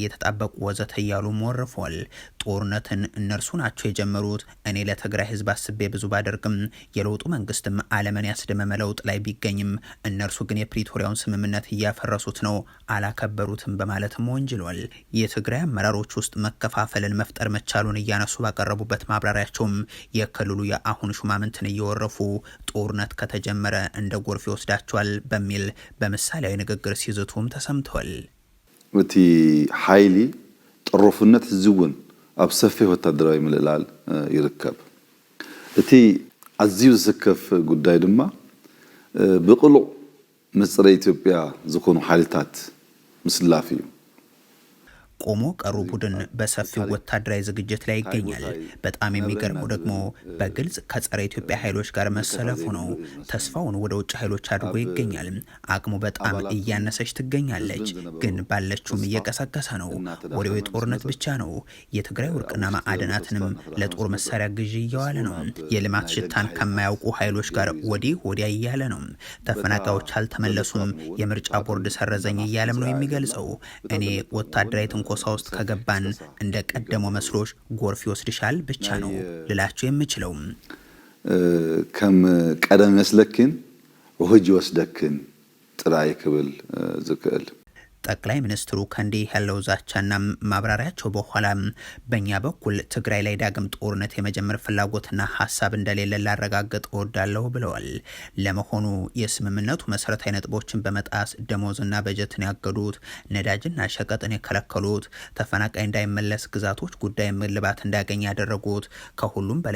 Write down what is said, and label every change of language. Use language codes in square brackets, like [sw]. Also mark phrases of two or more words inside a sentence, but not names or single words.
[am] የተጣበቁ ወዘተ እያሉ ወርፈዋል። ጦርነትን እነርሱ ናቸው የጀመሩት። እኔ ለትግራይ ህዝብ አስቤ ብዙ ባደርግም የለውጡ መንግስትም ዓለምን ያስደመመ ለውጥ ላይ ቢገኝም እነርሱ ግን የፕሪቶሪያውን ስምምነት እያፈረሱት ነው፣ አላከበሩትም በማለትም ወንጅሏል። የትግራይ አመራሮች ውስጥ መከፋፈልን መፍጠር መቻሉን እያነሱ ባቀረቡበት ማብራሪያቸውም የክልሉ የአሁን ሹማምንትን እየወረፉ ጦርነት ከተጀመረ እንደ ጎርፍ ይወስዳቸዋል በሚል በምሳሌያዊ ንግግር ሲዝቱም ተሰምተዋል። [ti] እቲ ኃይሊ ጥሩፍነት ዝውን ኣብ ሰፊሕ ወታደራዊ ምልላል ይርከብ። እቲ ኣዝዩ ዝስከፍ ጉዳይ ድማ ብቕሉዕ ምጽረ ኢትዮጵያ ዝኾኑ ሓይልታት ምስላፍ እዩ። [am] ቆሞ ቀሩ ቡድን በሰፊው ወታደራዊ ዝግጅት ላይ ይገኛል። በጣም የሚገርመው ደግሞ በግልጽ ከጸረ ኢትዮጵያ ኃይሎች ጋር መሰለፉ ነው። ተስፋውን ወደ ውጭ ኃይሎች አድርጎ ይገኛል። አቅሙ በጣም እያነሰች ትገኛለች፣ ግን ባለችውም እየቀሰቀሰ ነው። ወሬው የጦርነት ብቻ ነው። የትግራይ ወርቅና ማዕድናትንም ለጦር መሳሪያ ግዢ እየዋለ ነው። የልማት ሽታን ከማያውቁ ኃይሎች ጋር ወዲህ ወዲያ እያለ ነው። ተፈናቃዮች አልተመለሱም፣ የምርጫ ቦርድ ሰረዘኝ እያለም ነው የሚገልጸው። እኔ ወታደራዊ ትንኮሳ ውስጥ ከገባን እንደ ቀደመው መስሎች ጎርፍ ይወስድሻል ብቻ ነው ልላችሁ የምችለው። [ti] ከም ቀደም መስለክን ወህጅ ወስደክን ጥራይ ክብል ዝክእል [am] ጠቅላይ ሚኒስትሩ ከእንዲህ ያለው ዛቻና ማብራሪያቸው በኋላ በእኛ በኩል ትግራይ ላይ ዳግም ጦርነት የመጀመር ፍላጎትና ሀሳብ እንደሌለ ላረጋግጥ እወዳለሁ ብለዋል። ለመሆኑ የስምምነቱ መሰረታዊ ነጥቦችን በመጣስ ደሞዝና በጀትን ያገዱት፣ ነዳጅና ሸቀጥን የከለከሉት፣ ተፈናቃይ እንዳይመለስ ግዛቶች ጉዳይ እልባት እንዳያገኝ ያደረጉት፣ ከሁሉም በላይ